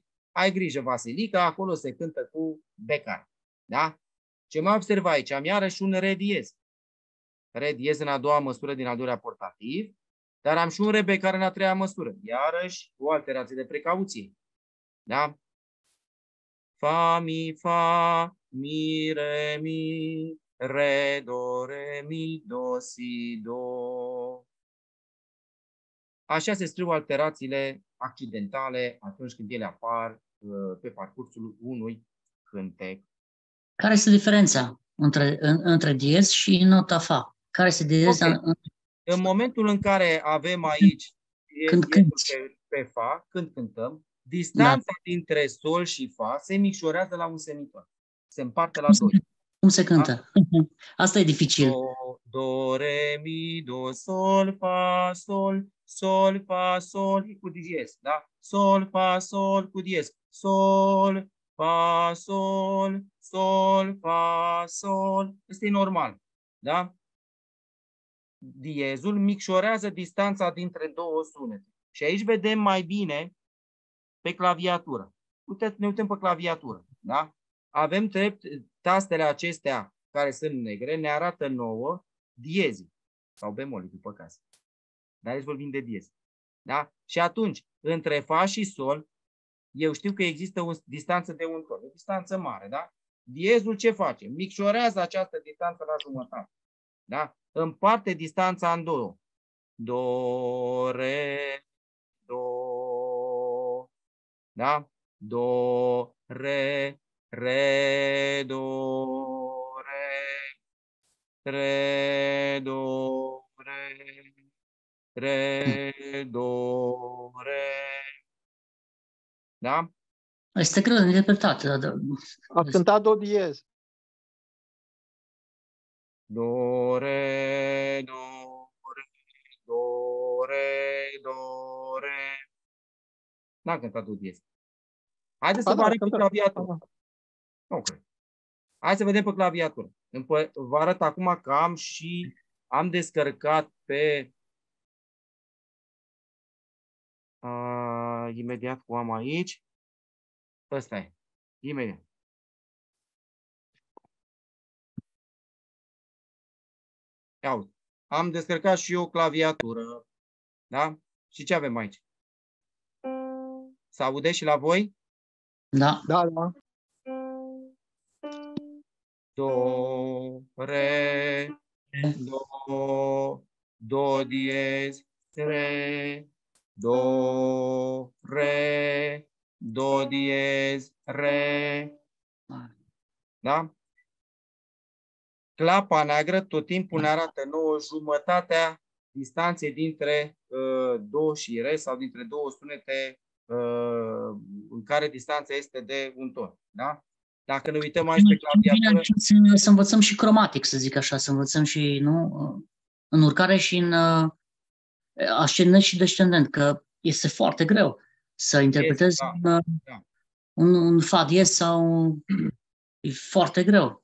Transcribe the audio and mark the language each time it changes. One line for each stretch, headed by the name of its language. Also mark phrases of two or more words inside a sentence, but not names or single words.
Romanian: Ai grijă, Vasilica, acolo se cântă cu becar. Da? Ce mai observ aici? Am iarăși un re diez. Re diez în a doua măsură din al doilea portativ, dar am și un re becar în a treia măsură. Iarăși o alterație de precauție. Da? Fa, mi, re, mi, re, do, re, mi, do, si, do. Așa se scriu alterațiile accidentale atunci când ele apar pe parcursul unui cântec. Care este diferența între diez și nota fa? Care este diferența? Okay. În momentul în care avem aici pe fa, când cântăm, distanța dintre sol și fa se micșorează la un semiton. Se împarte la 2. Cum se cântă? Da? Asta e dificil. Do, re, mi, do, sol, fa, sol, sol, fa, sol, cu diez, da? Sol, fa, sol, cu diez. Sol, fa, sol, sol, fa, sol. Este normal, da? Diezul micșorează distanța dintre două sunete. Și aici vedem mai bine pe claviatură. Ne uităm pe claviatură, da? Avem tastele acestea care sunt negre, ne arată nouă diezii sau bemolii, după caz. Dar aici vorbim de diez. Da? Și atunci, între fa și sol, eu știu că există o distanță de un ton, o distanță mare, da? Diezul ce face? Micșorează această distanță la jumătate. Da? împarte distanța în două. Do, re, do. Da? Do, re, do, re, do, re, do, re. Da? Este greu de interpretat. A cântat do diez. Do, re, do, do, re, do, re. N-a cântat do diez. Haideți să vă arăt pe claviatură. Nu cred. Hai să vedem pe claviatură. Vă arăt acum că am descărcat pe... imediat cu am aici. Ăsta e. Imediat. Ia uite. Am descărcat și eu claviatură. Da? Și ce avem aici? Se aude și la voi? Da. Da, da. Do, re, do diez, re, do, re, do diez, re. Da? Clapa neagră tot timpul ne arată nouă jumătatea distanței dintre do și re sau dintre două sunete în care distanța este de un ton. Da? Dacă ne uităm aici pe claviatură... Să învățăm și cromatic, să zic așa, să învățăm și în urcare și în ascendent și descendent, că este foarte greu să interpretezi un fa diez sau e foarte greu.